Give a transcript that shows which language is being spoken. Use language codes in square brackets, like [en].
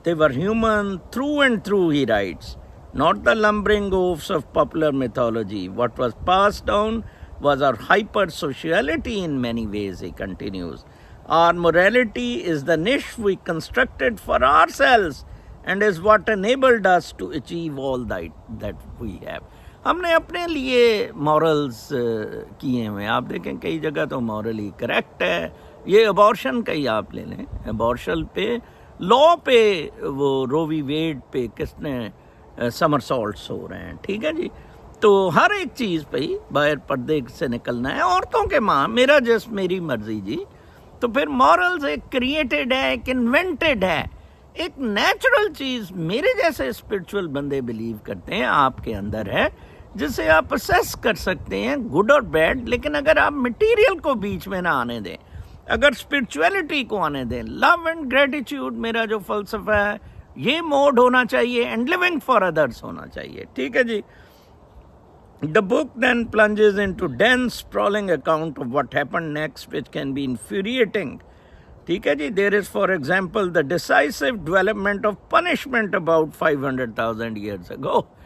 [en] They were human through and through, he writes, not the lumbering oafs of popular mythology. What was passed down was our hyper-sociality in many ways, he continues. Our morality is the niche we constructed for ourselves and is what enabled us to achieve all that we have. [hi] हमने अपने लिए morals किए हुए हैं. आप देखें कई जगह तो मॉरली करेक्ट है. ये अबॉर्शन का ही आप ले लें. अबॉर्शन पे लॉ पे वो रोवी वेड पे किसने समरसॉल्ट्स हो रहे हैं. ठीक है जी. तो हर एक चीज़ पे ही बाहर पर्दे से निकलना है. औरतों के माँ मेरा जस्ट मेरी मर्जी जी. तो फिर मॉरल्स एक क्रिएटेड है, एक इन्वेंटेड है, एक नेचुरल चीज़ मेरे जैसे स्पिरिचुअल बंदे बिलीव करते हैं आपके अंदर है, जिसे आप असेस कर सकते हैं गुड और बैड. लेकिन अगर आप मटेरियल को बीच में ना आने दें, अगर स्पिरिचुअलिटी को आने दें, [en] love and gratitude [hi] मेरा जो फ़लसफ़ा है ये मोड होना चाहिए [en] and living for others [hi] होना चाहिए. ठीक है जी. [en] The book then plunges into dense, sprawling account of what happened next, which can be infuriating. [hi] ठीक है जी. [en] There is, for example, the decisive development of punishment about 500,000 years ago.